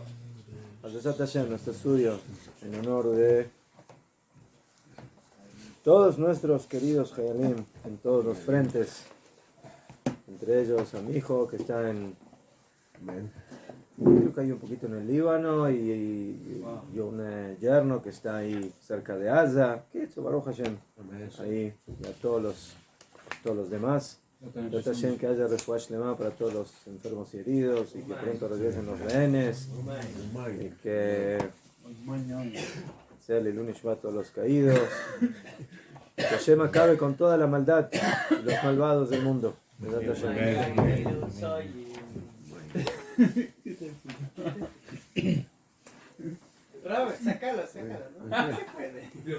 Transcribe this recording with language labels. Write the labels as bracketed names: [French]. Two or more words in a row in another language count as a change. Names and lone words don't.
[Hebrew] חזרת השם, [Spanish] nuestro estudio en honor de todos nuestros queridos Hayalim en todos los frentes, entre ellos a mi hijo que está en, creo que hay un poquito en el Líbano y un yerno que está ahí cerca de Gaza, que es [Hebrew] ברוך השם, [Spanish] ahí, y a todos los demás. [Hebrew] ברוך השם, [Spanish] que haya [Hebrew] רפואה שלמה [Spanish] para todos los enfermos y heridos y que pronto regresen los rehenes y que sea el Ilun a todos los caídos. Que Hashem acabe con toda la maldad y los malvados del mundo. Sácalo, ¿no?